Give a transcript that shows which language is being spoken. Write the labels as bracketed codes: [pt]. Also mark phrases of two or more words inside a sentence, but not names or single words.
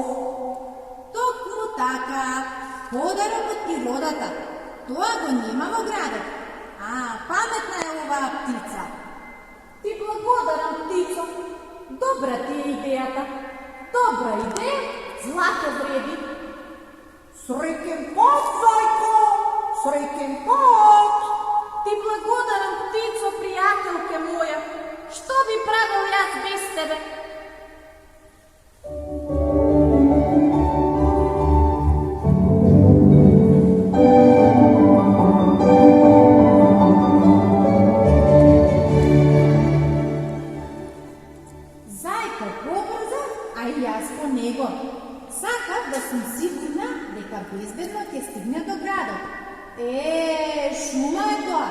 [mk] Токму така, подарок од природата. Тоа го нема во градот. Паметна е оваа птица. Ти благодарам, птицо. Добра ти е идејата. Добра идеја, злато вреди. Среќен пат, зајко, среќен пат. Ти благодаран птицо, пријателке моја, што би правил јас без тебе? Зајко побрза, а и јас по него. Сакам да сам сигурна дека безбедно ќе стигне до градот. Шума е тоа.